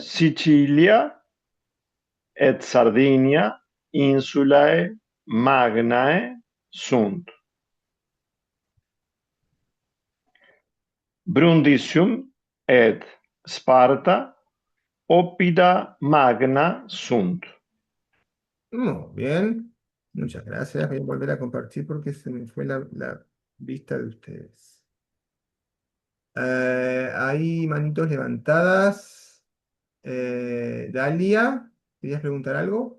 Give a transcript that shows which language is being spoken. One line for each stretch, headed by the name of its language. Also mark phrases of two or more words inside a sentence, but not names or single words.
Latin: Sicilia et Sardinia insulae magnae sunt. Brundisium et Sparta oppida magna sunt.
Spanish: Muy bien. Muchas gracias. Voy a volver a compartir porque se me fue la vista de ustedes. Hay manitos levantadas. Dalia, ¿querías preguntar algo?